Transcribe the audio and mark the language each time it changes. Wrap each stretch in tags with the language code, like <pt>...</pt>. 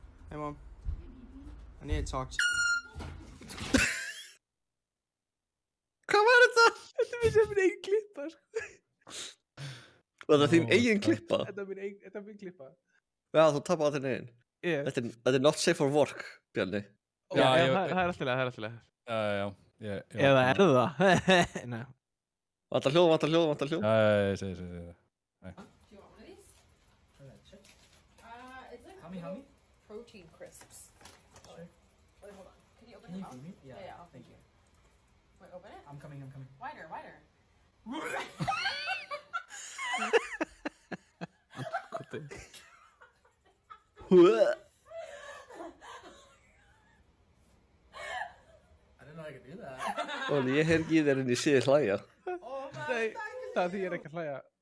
<en>Hey mom, I need to talk to you.</en> <is>Hvað var þetta? Þetta er sem minn eigin klippa, sko. Var það þín eigin klippa? Þetta er minn klippa. Já, þú tapar á þinn eigin. Ég. Þetta er</is> <en>not safe for work,</en> <is>Bjarni. Já, Já, það er alltaf leið, Já. Eða er það? Nei. Vantar hljóð. Já, ég segi.</is> <en>Do you want one of these? It's like Hummy? protein crisps. Sure. Wait, hold on. Can you open it up? Yeah, I'll Thank you. Wait, open it? I'm coming. Wider. I didn't know I could do that.</en> <is>Og ég heyr ekki í þér en ég sé þér hlæja. Nei, það því ég er ekki að hlæja.</is>